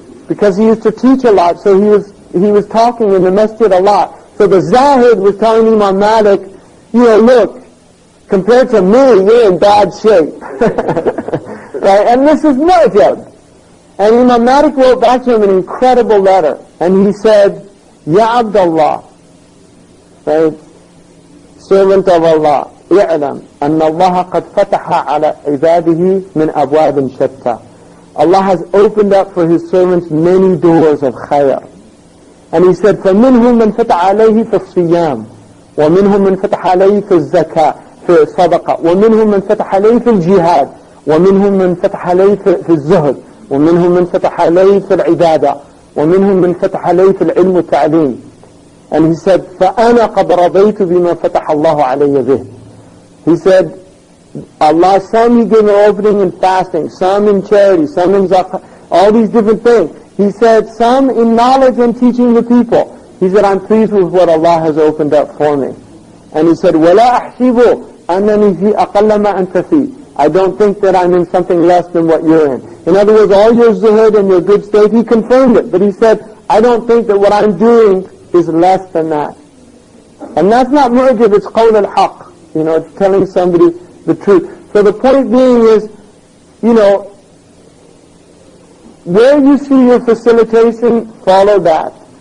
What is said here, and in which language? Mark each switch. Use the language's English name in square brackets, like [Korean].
[English] Because he used to teach a lot, so he was talking in the masjid a lot. So the Zahid was telling Imam Malik, look, compared to me, you're in bad shape. Right? And this is mujab. And Imam Malik wrote back to him an incredible letter. And he said, Ya Abdullah, right, servant of Allah, [Arabic] اعلم أن الله قد فتح على عباده من أبواب شتى. [English] Allah has opened up for His servants many doors of khayr. And He said, [Arabic] فَمِنْهُمْ مَنْ فَتَحَ عَلَيْهِ فِي الصِّيَامِ وَمِنْهُمْ مَنْ فَتَحَ عَلَيْهِ فِي الزَّكَاةِ فِي الصَّدَقَةِ وَمِنْهُمْ مَنْ فَتَحَ عَلَيْهِ فِي الْجِهَادِ ومنهم من فتح عليه في الزهد ومنهم من فتح عليه في العبادة ومنهم من فتح عليه في العلم والتعليم. [English] And he said, [Arabic] فأنا قد رضيت بما فتح الله علي به. [English] He said, Allah, some He gave an opening in fasting, some in charity, some in zakah, all these different things. He said, some in knowledge and teaching the people. He said, I'm pleased with what Allah has opened up for me. And he said, [Arabic] وَلَا أَحْسِبُ أَنَّنِي فِي أَقَلَّ مَا أَنْتَ فِي. [English] I don't think that I'm in something less than what you're in. In other words, all your zuhud and your good state, he confirmed it. But he said, I don't think that what I'm doing is less than that. And that's not mu'jib, it's qawl al-haq. You know, it's telling somebody the truth. So the point being is, you know, where you see your facilitation, follow that.